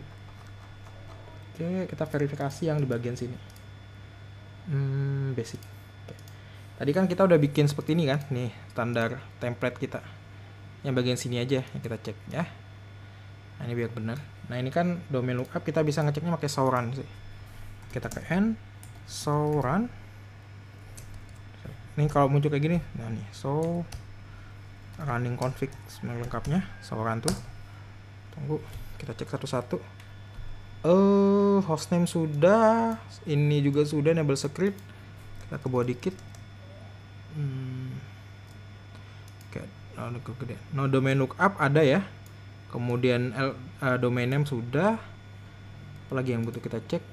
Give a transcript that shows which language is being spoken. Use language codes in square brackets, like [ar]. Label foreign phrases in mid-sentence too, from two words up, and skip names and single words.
[id] Oke, kita verifikasi yang di bagian sini. Basic. Oke. Tadi kan kita udah bikin seperti ini kan, nih standar template kita. Yang bagian sini aja yang kita cek ya. Nah, ini biar benar. Nah, ini kan [en] domain lookup, [id] kita bisa ngeceknya pakai [en] show run [id] sih. Kita ke n [en] show run. [id] Ini kalau muncul kayak gini, nah nih [en] show running config [id] lengkapnya, [en] show run [id] tuh. Tunggu, kita cek satu-satu. Hostname sudah, ini juga sudah, [en] enable script. [id] Kita ke bawah dikit. [en] No domain lookup [id] ada ya. Kemudian [en] domain name [id] sudah. Apalagi yang butuh kita cek?